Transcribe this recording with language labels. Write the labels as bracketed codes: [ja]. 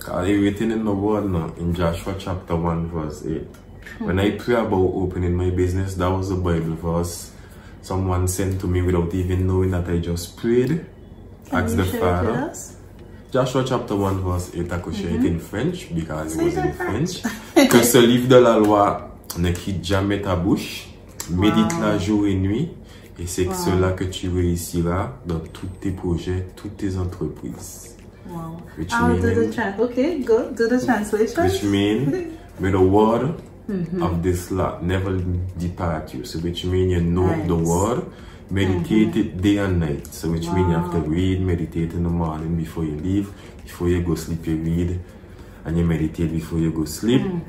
[en] Everything in the word now, in Joshua chapter 1 verse 8. When I pray about opening my business, that was the Bible verse someone sent to me without even knowing that I just prayed. Ask the Father. Joshua chapter 1 verse 8, I could share it in French because it was in French. [fr] Que ce livre de la loi ne quitte jamais ta bouche, médite-la jour et nuit, et c'est cela que tu réussiras dans tous tes projets, toutes tes entreprises. [en] Wow. Which I'll do the okay, go do the translation. Which means, may the word of this law never depart you. So which means you know the word, meditate it day and night. So which means you have to read, meditate in the morning before you leave, before you go sleep you read, and you meditate before you go sleep.